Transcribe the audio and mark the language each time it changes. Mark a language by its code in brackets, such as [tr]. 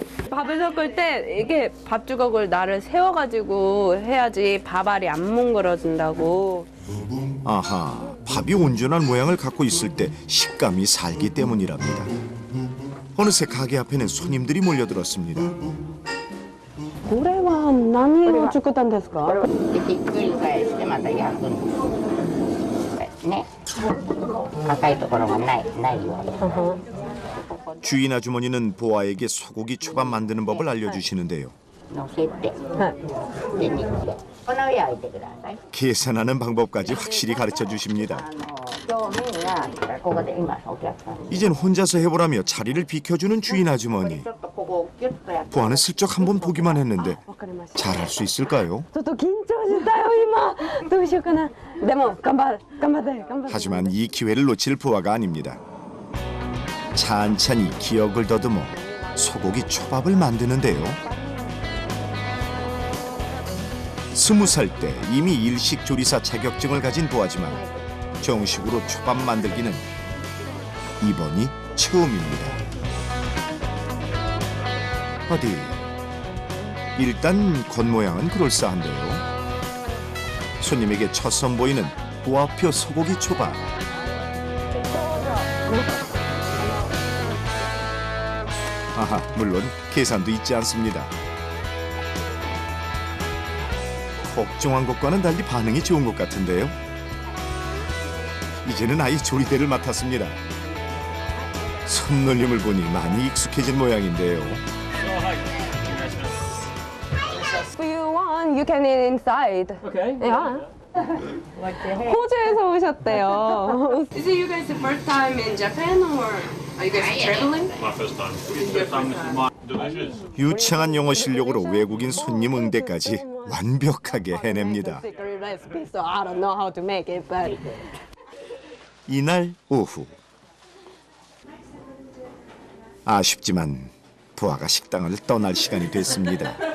[ko] 밥을 섞을 때 이게 밥주걱을 나를 세워가지고 해야지 밥알이 안 뭉그러진다고. 아하, 밥이 온전한 모양을 갖고 있을 때 식감이 살기 때문이랍니다. 어느새 가게 앞에는 손님들이 몰려들었습니다. [ja] これは何を作ったんですか? ひっくり返してまた焼くんですね。赤いところがないように。 [ko] 주인 아주머니는 보아에게 소고기 초밥 만드는 법을 알려주시는데요. [ja] 乗せて、で肉でこの上置いてください。 [ko] 계산하는 방법까지 확실히 가르쳐 주십니다. [ja] 表面がここで今お客さんに [ko] 이젠 혼자서 해보라며 자리를 비켜주는 주인 아주머니. [ja] ちょっとここをギュッとやって [ko] 보아는 슬쩍 한번 보기만 했는데 잘할 수 있을까요? [ja] ちょっと緊張したよ今。どうしようかな。でも頑張って。 [ko] 하지만 이 기회를 놓칠 보아가 아닙니다. 찬찬히 기억을 더듬어 소고기 초밥을 만드는데요. 20살 때 이미 일식조리사 자격증을 가진 보아지만 정식으로 초밥 만들기는 이번이 처음입니다. 어디 일단 겉모양은 그럴싸한데요. 손님에게 첫 선보이는 보아표 소고기 초밥. 아하, 물론 계산도 잊지 않습니다. 걱정한 것과는 달리 반응이 좋은 것 같은데요. 이제는 아예 조리대를 맡았습니다. 손놀림을 보니 많이 익숙해진 모양인데요. [en] If you want, you can eat inside. Okay. [ko] Yeah. 호주에서 오셨대요. [en] Is it you guys the first time in Japan or are you guys traveling? [ko] 유창한 영어 실력으로 외국인 손님 응대까지 완벽하게 해냅니다. [en] Secret recipe, so I don't know how to make it, but [ko] 이날 오후 아쉽지만 보아가 식당을 떠날 시간이 됐습니다.